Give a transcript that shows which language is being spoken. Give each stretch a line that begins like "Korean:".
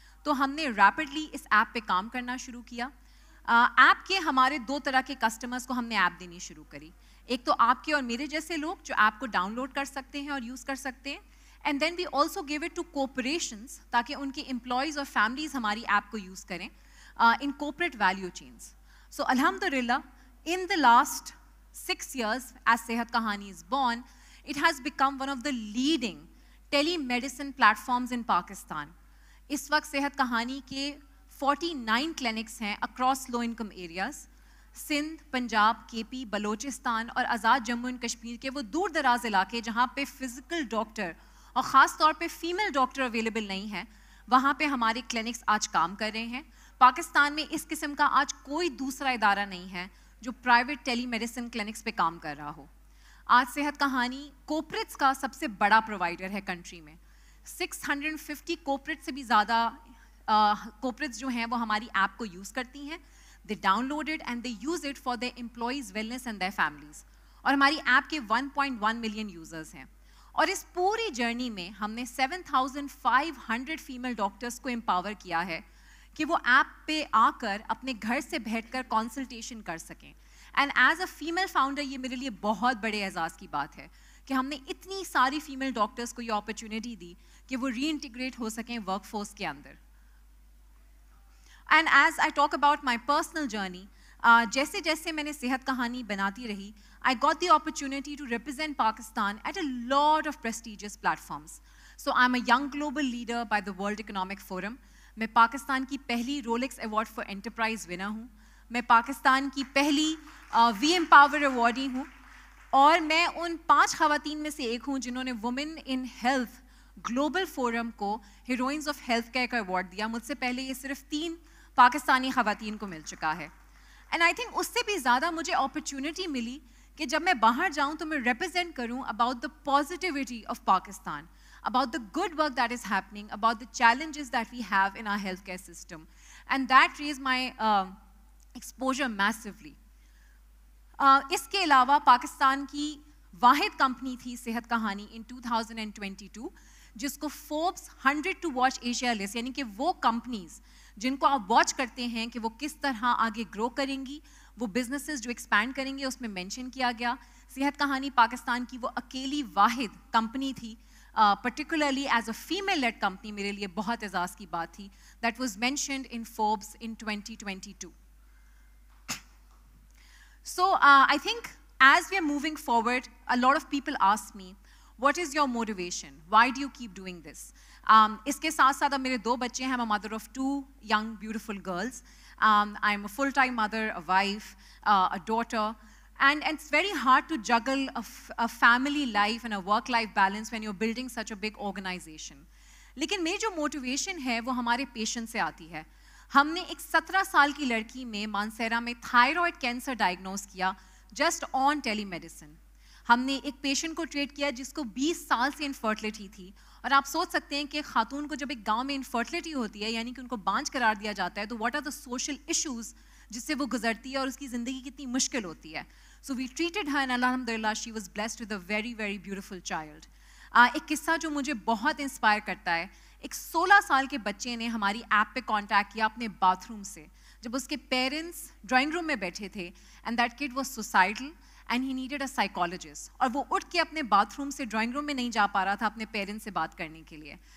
Urdu: تو ہم نے ریپڈلی اس ایپ پہ کام کرنا شروع کیا. ایپ کے ہمارے 2 طرح کے کسٹمرس کو ہم نے ایپ دینی شروع کری. ایک تو آپ کے اور میرے جیسے لوگ جو ایپ کو ڈاؤن لوڈ کر سکتے ہیں اور یوز کر سکتے ہیں,
English: and then we also give it to corporations
Urdu: تاکہ ان کے امپلائیز اور فیملیز ہماری ایپ کو یوز کریں ان کوپریٹ ویلیو چینس.
English: So الحمدللہ in the last 6 years as Sehat Kahani is born, it has become one of the leading telemedicine platforms in Pakistan.
Urdu: اس وقت صحت کہانی کے 49 کلینکس ہیں across low income areas. Sindh, Punjab, کے پی, بلوچستان اور آزاد جموں اینڈ کشمیر کے وہ دور دراز علاقے جہاں پہ فزیکل ڈاکٹر اور خاص طور پہ فیمیل ڈاکٹر اویلیبل نہیں ہیں, وہاں پہ ہمارے کلینکس آج کام کر رہے ہیں. پاکستان میں اس قسم کا آج کوئی دوسرا ادارہ نہیں ہے جو پرائیویٹ ٹیلی میڈیسن کلینکس پہ کام کر رہا ہو. آج صحت کہانی کوپریٹس کا سب سے بڑا پرووائڈر ہے کنٹری میں. 650 کوپریٹ سے بھی زیادہ کوپریٹس جو ہیں وہ ہماری ایپ کو یوز کرتی ہیں.
English: They download it and they use it for their employees wellness and their families.
Urdu: اور ہماری ایپ کے 1.1 ملین یوزرز ہیں. اور اس پوری جرنی میں ہم نے 7,500 فیمیل ڈاکٹرس کو امپاور کیا ہے کہ وہ ایپ پہ آ کر اپنے گھر سے بیٹھ کر کنسلٹیشن کر سکیں.
English: and as a female founder
Urdu: یہ میرے لیے بہت بڑے اعزاز کی بات ہے کہ ہم نے اتنی ساری فیمیل ڈاکٹرس کو یہ اپرچونیٹی دی کہ وہ ری انٹیگریٹ ہو سکیں ورک فورس کے اندر.
English: and as I talk about my personal journey,
Urdu: جیسے جیسے میں نے صحت کہانی بناتی رہی,
English: I got the opportunity to represent Pakistan at a lot of prestigious platforms. So I'm a young global leader by the World Economic Forum.
Urdu: میں پاکستان کی پہلی Rolex award for enterprise winner ہوں. میں پاکستان کی پہلی وی امپاور ایوارڈی ہوں. اور میں ان 5 خواتین میں سے ایک ہوں جنہوں نے women in health global forum کو ہیروئنز آف ہیلتھ کیئر کا ایوارڈ دیا. مجھ سے پہلے یہ صرف 3 پاکستانی خواتین کو مل چکا ہے.
English: and I think
Urdu: اس سے بھی زیادہ مجھے اپرچونیٹی ملی کہ جب میں باہر جاؤں تو میں ریپرزینٹ کروں
English: About the positivity of Pakistan, about the good work that is happening, about the challenges that we have in our healthcare system. And that raised my exposure massively.
Urdu: اس کے علاوہ پاکستان کی واحد کمپنی تھی صحت کہانی in 2022 جس کو Forbes 100 to watch Asia list, یعنی کہ وہ کمپنیز جن کو آپ واچ کرتے ہیں کہ وہ کس طرح آگے گرو کریں گی, وہ بزنسز جو ایکسپینڈ کریں گے, اس میں مینشن کیا گیا. صحت کہانی پاکستان کی وہ اکیلی واحد کمپنی تھی,
English: particularly as a female-led company,
Urdu: میرے لیے بہت اعزاز کی بات تھی,
English: that was mentioned in Forbes in 2022. So I think as we are moving forward, a lot of people ask me, what is your motivation? Why do you keep doing this?
Urdu: اس کے ساتھ ساتھ اب میرے 2 بچے ہیں.
English: I'm a mother of 2 young beautiful girls. I'm a full-time mother, a wife, a daughter. And it's very hard to juggle a family life and a work-life balance when you're building such a big organization.
Urdu: لیکن میری جو motivation ہے وہ ہمارے patient سے آتی ہے. ہم نے ایک 17 سال کی لڑکی میں مانسیرا میں تھائرائڈ کینسر ڈائگنوز کیا جسٹ آن ٹیلی میڈیسن. ہم نے ایک پیشنٹ کو ٹریٹ کیا جس کو 20 سال سے انفرٹیلٹی تھی. اور آپ سوچ سکتے ہیں کہ خاتون کو جب ایک گاؤں میں انفرٹیلٹی ہوتی ہے, یعنی کہ ان کو بانجھ قرار دیا جاتا ہے, تو
English: what are the social issues
Urdu: جس سے وہ گزرتی ہے اور اس کی زندگی کتنی مشکل ہوتی ہے.
English: So we treated her and alhamdulillah she was blessed with a very very beautiful child.
Urdu: ایک قصہ جو مجھے بہت انسپائر کرتا ہے, ایک 16 سال کے بچے نے ہماری ایپ پہ کانٹیکٹ کیا اپنے باتھ روم سے جب اس کے پیرنٹس ڈرائنگ روم میں بیٹھے تھے
English: And that kid was suicidal and he needed a psychologist.
Urdu: اور وہ اٹھ کے اپنے باتھ روم سے ڈرائنگ روم میں نہیں جا پا رہا تھا اپنے پیرنٹس سے بات کرنے کے لیے.